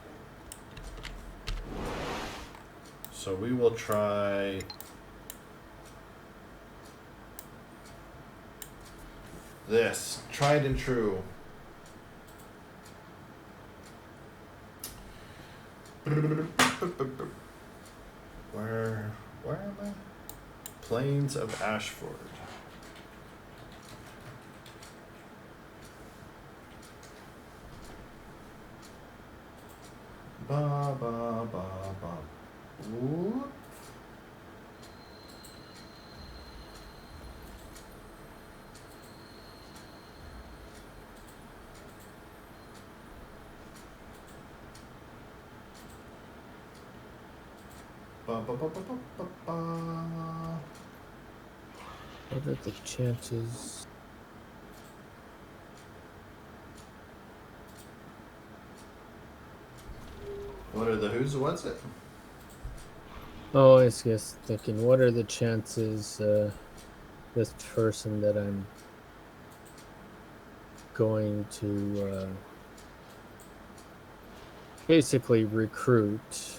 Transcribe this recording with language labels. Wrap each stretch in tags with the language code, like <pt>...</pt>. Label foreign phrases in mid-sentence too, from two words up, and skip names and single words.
<en>So we will try this. Tried and true. Where am I? Plains of Ashford. Ba ba ba ba. Ooh. Ba ba ba ba ba ba ba. What are the chances? What are the who's? What's it? Oh, I was just thinking, what are the chances this person that I'm going to basically recruit?</en>